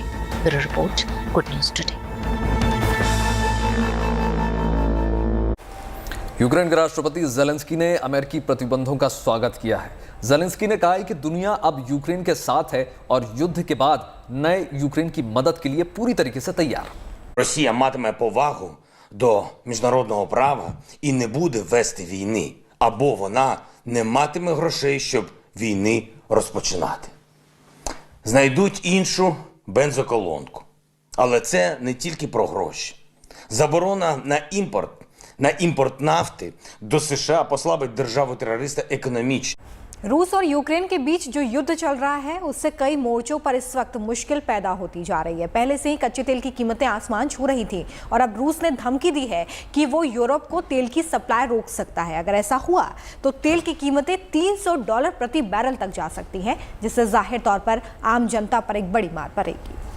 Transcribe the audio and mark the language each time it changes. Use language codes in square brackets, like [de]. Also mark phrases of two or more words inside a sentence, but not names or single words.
[en] Bureau report, Good News Today. [hi] यूक्रेन के राष्ट्रपति जेलेंस्की ने अमेरिकी प्रतिबंधों का स्वागत किया है। जेलेंस्की ने कहा है कि दुनिया अब यूक्रेन के साथ है और युद्ध के बाद नए यूक्रेन की मदद के लिए पूरी तरीके से तैयार। [uk] Росія матиме повагу до міжнародного права і не буде вести війни, або вона не матиме грошей, щоб війни розпочинати. Знайдуть іншу бензоколонку. Але це не тільки про гроші. Заборона на імпорт нафти до США послабить державу-терориста економічно. [hi] रूस और यूक्रेन के बीच जो युद्ध चल रहा है उससे कई मोर्चों पर इस वक्त मुश्किल पैदा होती जा रही है। पहले से ही कच्चे तेल की कीमतें आसमान छू रही थी और अब रूस ने धमकी दी है कि वो यूरोप को तेल की सप्लाई रोक सकता है। अगर ऐसा हुआ तो तेल की कीमतें $300 प्रति बैरल तक जा सकती हैं, जिससे जाहिर तौर पर आम जनता पर एक बड़ी मार पड़ेगी।